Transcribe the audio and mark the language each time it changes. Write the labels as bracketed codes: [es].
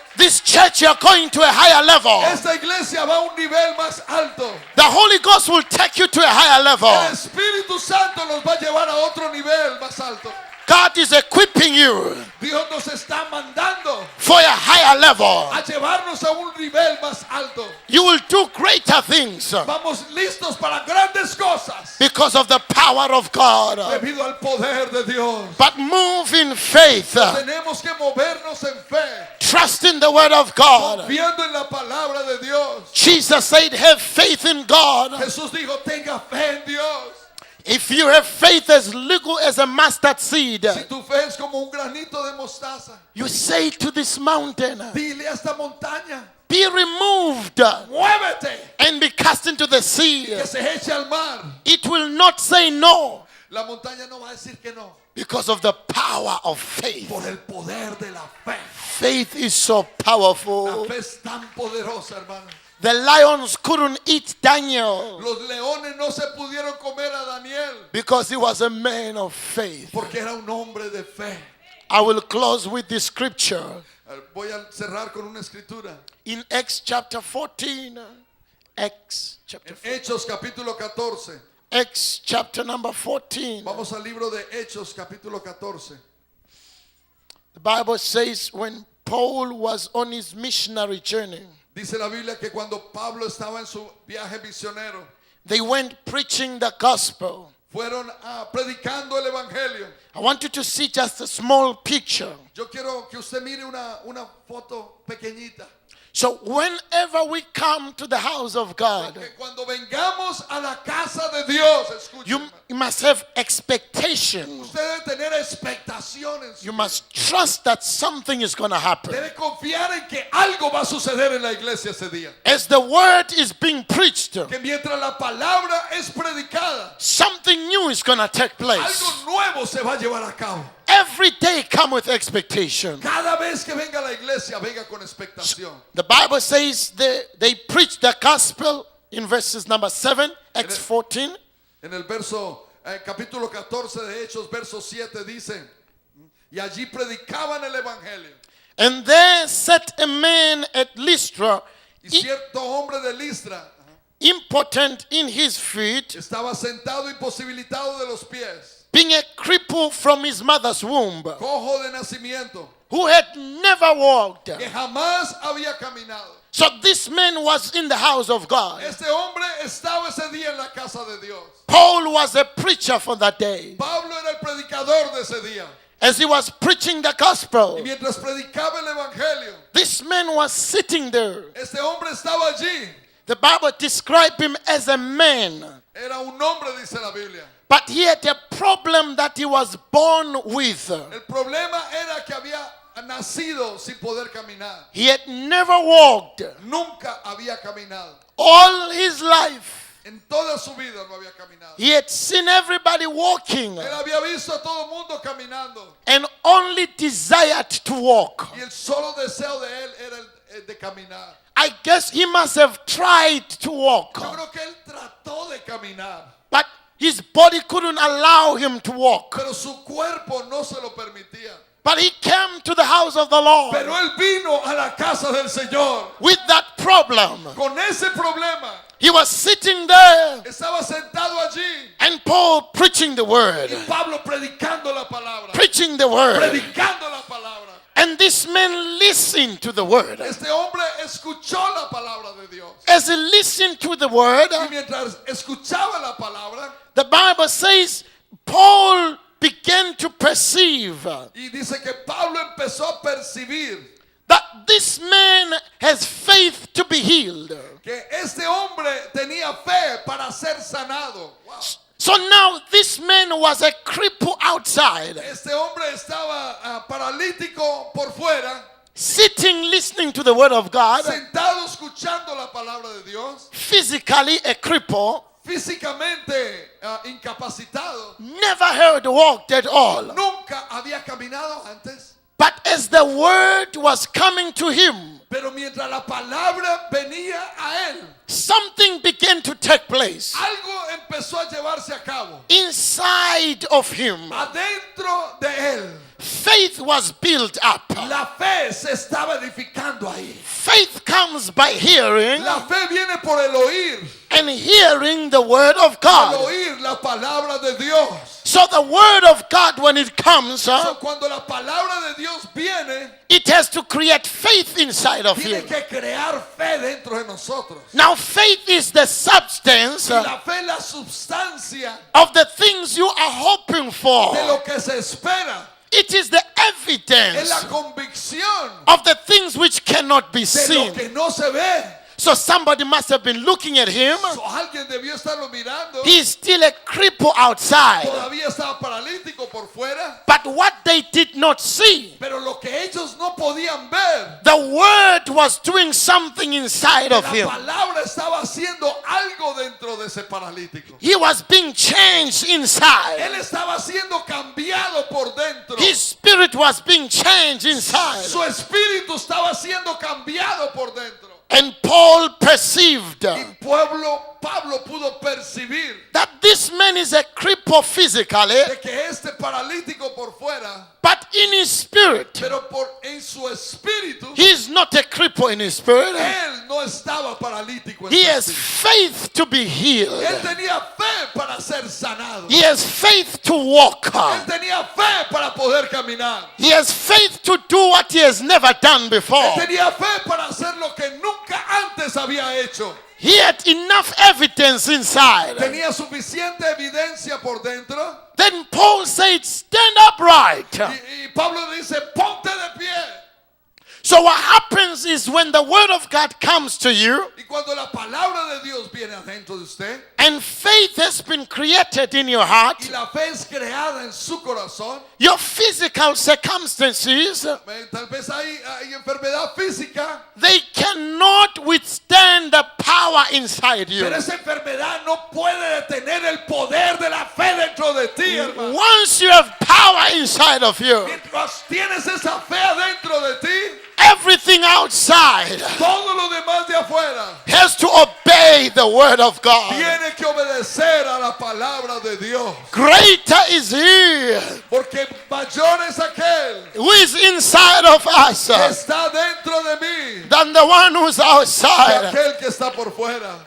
[en] This church, you're going to a higher level. [es] Esta iglesia va a un nivel más alto. [en] The Holy Ghost will take you to a higher level. [es] El Espíritu Santo nos va a llevar a otro nivel más alto. [en] God is equipping you [es] Dios nos está mandando [en] for a higher level. [es] a llevarnos a un nivel más alto. [en] You will do greater things [es] Vamos listos para grandes cosas [en] because of the power of God. [es] debido al poder de Dios. [en] But move in faith. [es] Tenemos que movernos en fe, [en] Trust in the word of God. [es] confiando en la palabra de Dios. [en] Jesus said, have faith in God. [es] Jesús dijo, tenga fe en Dios. [en] If you have faith as little as a mustard seed, [es] Si tu fe es como un granito de mostaza, [en] you say to this mountain, [es] dile a esta montaña, [en] be removed [es] muévete, [en] and be cast into the sea. [es] que se eche al mar. [en] It will not say no [es] La montaña no va a decir que no, [en] because of the power of faith. [es] por el poder de la fe. [en] Faith is so [es] La [en] powerful. [es] fe es tan poderosa, hermano. [en] The lions couldn't eat Daniel [es] Los leones no se pudieron comer a Daniel [en] because he was a man of faith. [es] porque era un hombre de fe. [en] I will close with this scripture [es] Voy a cerrar con una escritura. [en] in Acts chapter 14. Acts chapter [es] En Hechos capítulo 14. [en] Acts chapter number 14. [es] Vamos al libro de Hechos capítulo 14. [en] The Bible says when Paul was on his missionary journey, [es] Dice la Biblia que cuando Pablo estaba en su viaje misionero, [en] they went preaching the gospel. [es] fueron predicando el evangelio. [en] I want you to see just a small picture. [es] Yo quiero que usted mire una foto pequeñita. [en] So whenever we come to the house of God, [es] Que cuando vengamos a la casa de Dios, escuche, [en] you must have expectation. [es] usted debe tener expectaciones. [en] You must trust that something is going to happen. [es] Debe confiar en que algo va a suceder en la iglesia ese día. [en] As the word is being preached, [es] Que mientras la palabra es predicada, [en] something new is going to take place. [es] algo nuevo se va a llevar a cabo. [en] Every day come with expectation. [es] Cada vez que venga a la iglesia, venga con expectación. [en] The Bible says they preach the gospel in verses number 7, Acts 14. [es] En el verso, capítulo 14 de Hechos, verso 7 dice, y allí predicaban el evangelio. [en] And there sat a man at Lystra, [es] Y cierto hombre de Listra [en] impotent in his feet, [es] estaba sentado imposibilitado de los pies, [en] being a cripple from his mother's womb, [es] cojo de nacimiento, [en] who had never walked. [es] que jamás había caminado. [en] So this man was in the house of God. [es] Este hombre estaba ese día en la casa de Dios. [en] Paul was a preacher for that day. [es] Pablo era el predicador de ese día. [en] As he was preaching the [es] Y [en] gospel, [es] mientras predicaba el evangelio, [en] this man was sitting there. [es] este hombre estaba allí. [en] The Bible described him as a man, [es] Era un hombre, dice la Biblia. [en] but he had a problem that he was born with. [es] El problema era que había nacido sin poder caminar. [en] He had never walked. [es] Nunca había caminado. [en] All his life, [es] En toda su vida no había caminado. [en] he had seen everybody walking [es] Él había visto a todo el mundo caminando. [en] and only desired to walk. [es] Y el solo deseo de él era el de caminar. [en] I guess he must have tried to walk, [es] Yo creo que él trató de caminar. [en] but his body couldn't allow him to walk. [es] pero su cuerpo no se lo permitía. [en] But he came to the house of the Lord [es] Pero él vino a la casa del Señor [en] with that problem. [es] con ese problema. [en] He was sitting there [es] Estaba sentado allí [en] and Paul preaching the word. [es] y Pablo predicando la palabra. [en] Preaching the word. [es] Predicando la palabra. [en] And this man listened to the word. [es] Este hombre escuchó la palabra de Dios. [en] As he listened to the word, [es] Y mientras escuchaba la palabra, [en] the Bible says Paul began to perceive [es] y dice que Pablo empezó a percibir [en] that this man has faith to be healed. [es] que este hombre tenía fe para ser sanado. [en] Wow. So now this man was a cripple outside, [es] Este hombre estaba paralítico por fuera, [en] sitting listening to the word of God, [es] sentado escuchando la palabra de Dios, [en] physically a cripple, [es] físicamente incapacitado. [en] never heard walked at all. [es] Nunca había caminado antes, [en] But as the word was coming to him, [es] pero mientras la palabra venía a él, [en] something began to take place [es] algo empezó a llevarse a cabo. [en] inside of him. [es] Adentro de él, [en] Faith was built up. [es] la fe se estaba edificando ahí. [en] Faith comes by hearing, [es] La fe viene por el oír, [en] and hearing the word of [es] al [en] God. [es] oír la palabra de Dios. [en] So the word of God, when it comes, [es] So, cuando la palabra de Dios viene, [en] it has to create faith inside of [es] tiene [en] him. [es] que crear fe dentro de nosotros. [en] Now faith is the substance [es] Y la fe es la sustancia [en] of the things you are hoping for. [es] de lo que se espera. [en] It is the [es] Es [en] evidence [es] la convicción [en] of the things which cannot be [es] de [en] seen. [es] lo que no se ve. [en] So somebody must have been looking at him. [es] So, alguien debió estarlo mirando. [en] He's still a cripple outside. [es] Todavía estaba paralítico por fuera. [en] But what they did not see, [es] Pero lo que ellos no podían ver, [en] the word was doing something inside of [es] la [en] him. [es] palabra estaba haciendo algo dentro de ese paralítico. [en] He was being changed inside. [es] Él estaba siendo cambiado por dentro. [en] His spirit was being changed inside. [es] Su espíritu estaba siendo cambiado por dentro. [en] And Paul perceived [es] Y Pablo pudo percibir [en] that this man is a cripple physically, [es] de que este paralítico por fuera, [en] but in his spirit, [es] pero en su espíritu, [en] he is not a cripple in his spirit. [es] él no estaba paralítico en [en] He [es] su [en] has [es] espíritu. [en] faith to be healed. [es] Él tenía fe para ser sanado. [en] He has faith to walk. [es] Él tenía fe para poder caminar. [en] He has faith to do what he has never done before. [es] Él tenía fe para hacer lo que nunca antes había hecho. [en] He had enough evidence inside. [es] Tenía suficiente evidencia por dentro. [en] Then Paul said, stand upright. [es] Y Pablo dice, ponte de pie. [en] So what happens is when the word of God comes to you [es] Y cuando la palabra de Dios viene adentro de usted [en] and faith has been created in your heart, [es] y la fe es creada en su corazón, [en] your physical circumstances, [es] tal vez hay enfermedad física, [en] they cannot withstand the power inside you. [es] pero esa enfermedad no puede detener el poder de la fe dentro de ti, hermano. [en] Once you have power inside of you, [es] Mientras tienes esa fe adentro de ti, [en] everything outside [es] todo lo demás de afuera [en] has to obey the word of God. [es] tiene que obedecer a la palabra de Dios. [en] Greater is he [es] Porque mayor es aquel [en] who is inside of us [es] que está dentro de mí [en] than the one who's [es] que [en] outside. [es] aquel que está por fuera.